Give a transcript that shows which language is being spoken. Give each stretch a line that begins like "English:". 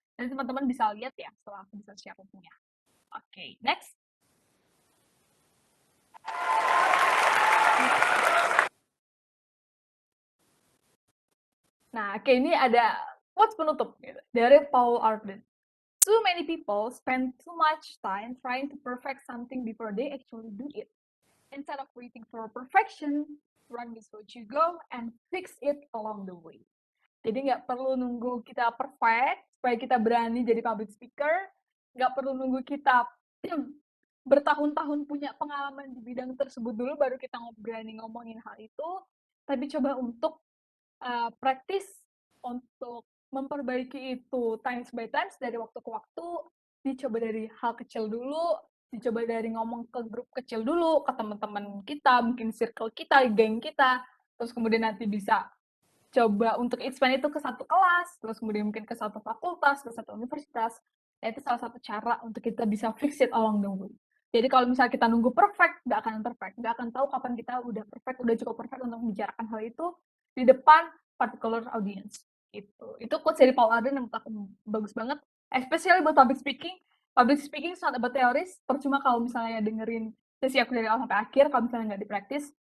Indonesian: Nanti teman-teman bisa lihat ya setelah aku bisa share linknya. Oke, next. Nah, oke, ini ada quotes penutup gitu, dari Paul Arden.
English: Too many people spend too much time trying to perfect something before they actually do it. Instead of waiting for perfection, run with what you go and fix it along the way.
Indonesian: Jadi nggak perlu nunggu kita perfect supaya kita berani jadi public speaker. Nggak perlu nunggu kita bertahun-tahun punya pengalaman di bidang tersebut dulu baru kita berani ngomongin hal itu. Tapi coba untuk praktis untuk memperbaiki itu
English: times by times,
Indonesian: dari waktu ke waktu, dicoba dari hal kecil dulu, dicoba dari ngomong ke grup kecil dulu, ke teman-teman kita, mungkin circle kita, geng kita, terus kemudian nanti bisa coba untuk expand itu ke satu kelas, terus kemudian mungkin ke satu fakultas, ke satu universitas. Nah, itu salah satu cara untuk kita bisa
English: fix it along the way.
Indonesian: Jadi kalau misalnya kita nunggu perfect, nggak akan perfect. Nggak akan tahu kapan kita udah perfect, udah cukup perfect untuk membicarakan hal itu di depan particular audience. Itu quotes dari Paul Arden yang menurut aku bagus banget.
English: Especially buat public speaking. Public speaking is not about theories.
Indonesian: Percuma kalau misalnya dengerin sesi aku dari awal sampai akhir, kalau misalnya nggak di-practice.